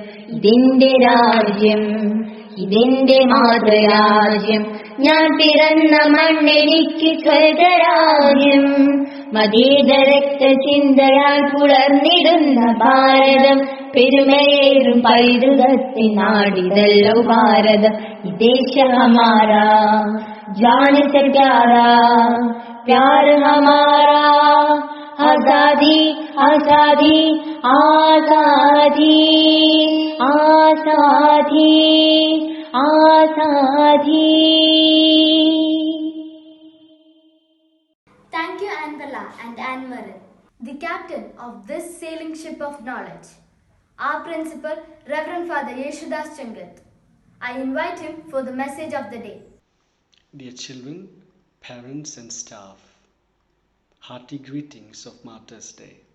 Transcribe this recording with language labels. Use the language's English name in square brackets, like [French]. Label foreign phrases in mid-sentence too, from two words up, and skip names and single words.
[Malayalam] ഇതെന്റെ രാജ്യം, ഇതെന്റെ മാതൃരാജ്യം, ഞാൻ പിറന്ന മണ്ണെനിക്ക് സ്വർഗരാജ്യം. മതേതരക്ത ചിന്തയാൽ പുലർന്നിടുന്ന ഭാരതം, പെരുമയേറും പൈതൃകത്തിൻ നാടിതല്ലോ ഭാരതം. [Hindi] ये देश हमारा, जान से प्यारा, प्यार हमारा, आजादी आजादी आजादी आजादी आजादी. [English] Thank you, Anvala and Anne Marin, the captain of this sailing ship of knowledge. Our principal, Reverend Father Yeshudas Chungat. I invite him for the message of the day. Dear children, parents and staff, hearty greetings of Martyrs' Day.